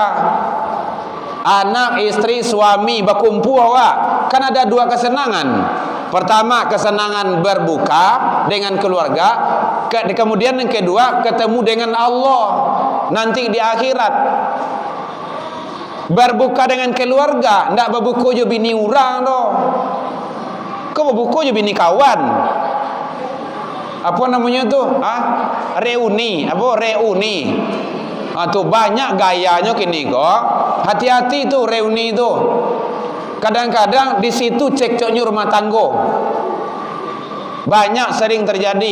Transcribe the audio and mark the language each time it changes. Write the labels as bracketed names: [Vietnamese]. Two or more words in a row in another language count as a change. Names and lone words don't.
[Indonesian] Anak, istri, suami berkumpul awak. Kan ada dua kesenangan. Pertama kesenangan berbuka dengan keluarga. Kemudian yang kedua ketemu dengan Allah nanti di akhirat. Berbuka dengan keluarga, [Minangkabau] ndak berbuka je bini orang doh. Kau berbuka je bini kawan. [Indonesian] Apa namanya tu? Reuni, apa reuni? [Minangkabau] Tuh banyak gayanya kini kok. [Indonesian] Hati-hati tuh reuni itu. Kadang-kadang di situ cekcoknya rumah tangga. Banyak sering terjadi.